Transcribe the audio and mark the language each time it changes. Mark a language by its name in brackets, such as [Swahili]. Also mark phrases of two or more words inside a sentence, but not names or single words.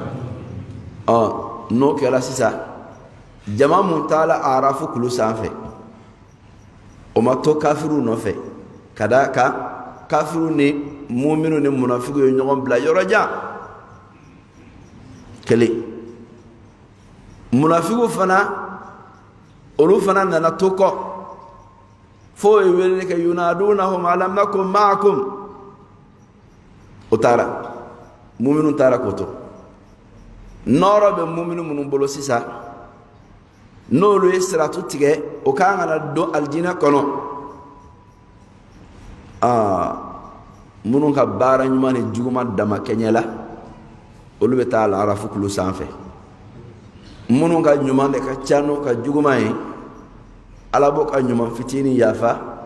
[Bambara] n'o kɛra sisan jama mun taara arafu kulu sanfɛ o ma to kafiru nɔfɛ ka d'a kan kafiru ni muminu ni munafigiw ye ɲɔgɔn bila yɔrɔ jan kelen munafigiw fana olu fana nana to kɔ fo ye wele kɛ [Arabic] ينادونهم ألم نكن معكم [Bambara] o taara muminu taara k'o to nɔɔrɔ bɛ muminu minnu bolo sisan n'olu ye siratu tigɛ o kan ka na don alijinɛ kɔnɔ minnu ka baara ɲuman ni juguman dama kɛɲɛ la olu bɛ taa arafu kulu sanfɛ minnu ka ɲuman de ka ca n'o ka juguman ye ala b'o ka ɲuman fitinin yafa